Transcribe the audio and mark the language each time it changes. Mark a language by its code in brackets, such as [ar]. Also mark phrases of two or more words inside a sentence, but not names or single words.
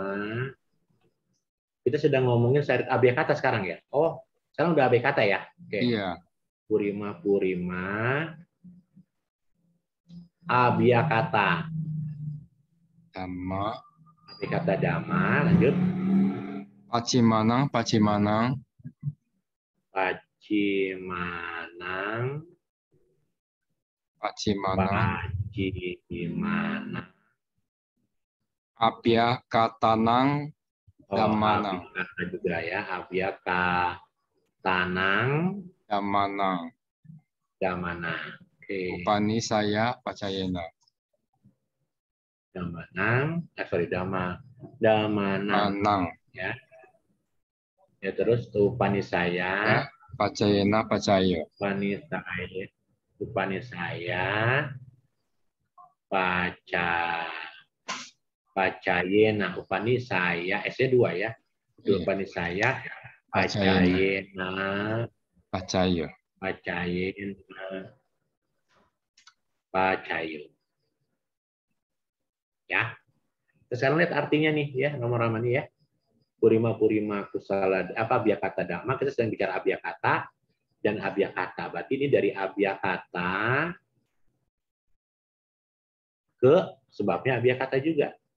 [id] Kita sedang ngomongin syair [pi] abya kata [id] sekarang ya? Oh, sekarang udah [pi] abya kata [id] ya? Oke. Iya, [pi] Purima, Purima. Abya kata. Dhamma. Abya kata dhamma. Lanjut. Pacimanang, Pacimanang. Pacimanang. Pacimanang. Pacimanang. Abya Katanang. Dhammanang. Abya kata [id] juga ya. [pi] Abya katanang. Dhammanang. Dhammanang. [id] Oke. [pi] Upani saya Pacayena. Dhammanang. Dhammanang. Manang. [id] Ya. Ya terus Upanisaya. Ya, [pi] Pacayena, Pacaya. Upanisaya. Pacayena. Upanisaya. [id] S-nya 2 ya. Iya. [pi] Upanisaya. Pacayena. Pacayena. Pacaya. Pacayena. Pacayo. [id] Ya. Terus sekarang lihat artinya nih ya, nomor ramani ya. [pi] Purima kusala abya kata dhamma. [id] Kita sedang bicara [pi] abya kata [id] dan [pi] abya kata. [id] Berarti ini dari [pi] abya kata [id] ke sebabnya [pi] abya kata [id] juga.